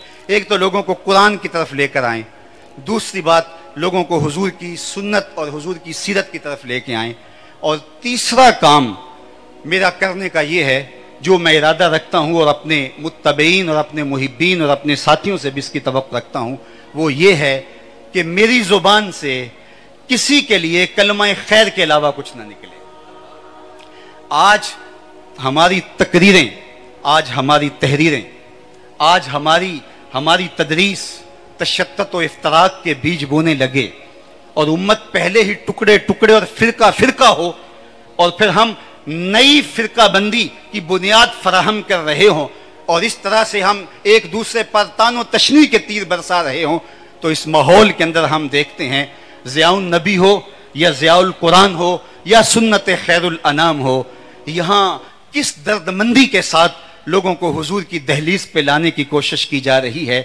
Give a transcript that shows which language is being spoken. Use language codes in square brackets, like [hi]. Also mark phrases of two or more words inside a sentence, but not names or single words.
[ur] ایک تو لوگوں کو قرآن کی طرف لے کر آئیں، دوسری بات لوگوں کو حضور کی سنت اور حضور کی سیرت کی طرف لے کے آئیں، اور تیسرا کام میرا کرنے کا یہ ہے جو میں ارادہ رکھتا ہوں، اور اپنے متبعین اور اپنے محبین اور اپنے ساتھیوں سے بھی اس کی توقع رکھتا ہوں، وہ یہ ہے کہ میری زبان سے کسی کے لیے کلمہ خیر کے علاوہ کچھ نہ نکلے۔ آج ہماری تقریریں، آج ہماری تحریریں، آج ہماری تدریس تشتت و افتراق کے بیج بونے لگے، اور امت پہلے ہی ٹکڑے اور فرقہ ہو، اور پھر ہم نئی فرقہ بندی کی بنیاد فراہم کر رہے ہوں، اور اس طرح سے ہم ایک دوسرے پر تان و تشنیع کے تیر برسا رہے ہوں، تو اس ماحول کے اندر ہم دیکھتے ہیں ضیاء النبی ہو یا ضیاء القرآن ہو یا سنت خیر الانام ہو، یہاں کس درد مندی کے ساتھ لوگوں کو حضور کی دہلیز پہ لانے کی کوشش کی جا رہی ہے۔